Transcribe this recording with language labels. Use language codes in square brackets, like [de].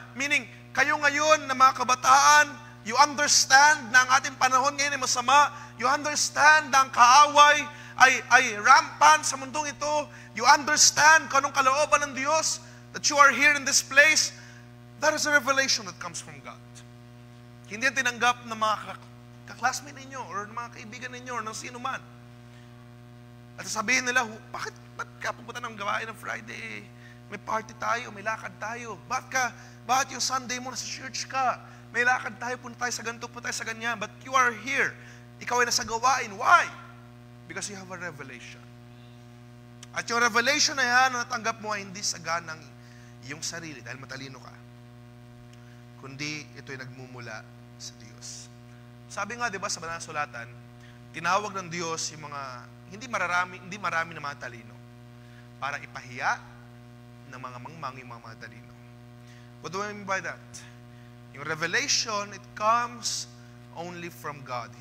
[tl] Meaning, kayo ngayon na mga kabataan, [en] you understand [tl] na ang ating panahon ngayon ay masama. [en] You understand [tl] na ang kaaway ay rampant sa mundong ito. [en] You understand [tl] kung anong kalooban ng Diyos, [en] that you are here in this place. That is a revelation that comes from God. [tl] Hindi yan tinanggap ng mga kaklasmate ninyo or ng mga kaibigan ninyo or ng sino man. At sabihin nila, ba't ka pupunta ng gawain ng Friday? May party tayo, may lakad tayo. Bakit yung Sunday mo nasa church ka? May lakad tayo, punta tayo sa ganito, punta tayo sa ganyan. [en] But you are here. [tl] Ikaw ay nasa gawain. [en] Why? Because you have a revelation. [tl] At yung revelation na yan, natanggap mo ay hindi saga ng iyong sarili dahil matalino ka. Kundi ito'y nagmumula sa Diyos. Sabi nga, di ba, sa Banal na Sulatan, tinawag ng Diyos yung mga hindi marami na mga talino para ipahiya ng mga mangmang yung mga talino. [en] What do I mean by that? Yung revelation, it comes only from God.